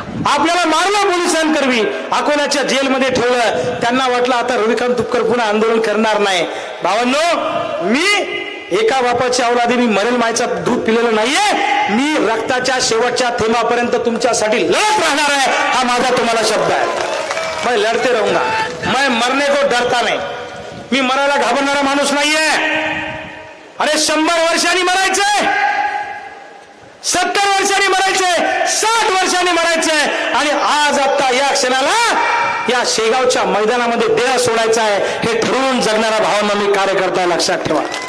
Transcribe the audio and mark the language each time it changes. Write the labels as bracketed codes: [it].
[mr] आपल्याला मारलं पोलिसांकरवी, अकोल्याच्या जेलमध्ये ठेवलं. त्यांना वाटलं आता रविकांत तुपकर पुन्हा आंदोलन करणार नाही. भावांनो, मी एका बापाच्या औलादी, मी मरेल मायचा दूध पिलेलं नाहीये. मी रक्ताच्या शेवटच्या थेंबापर्यंत तुमच्यासाठी लढत राहणार आहे, हा माझा तुम्हाला शब्द आहे. [hi] मैं लढते रहूंगा, मैं मरने को डरता नहीं. [mr] मी मरायला घाबरणारा माणूस नाहीये. अरे 100 वर्षांनी मरायचंय, 70 वर्षांनी मरायचंय, 60 वर्षांनी मरायचंय, आणि आज आता या क्षणाला या शेगावच्या मैदानामध्ये देह सोडायचा आहे, हे ठरवून जगणारा भावांना मी कार्यकर्ता, लक्षात ठेवा.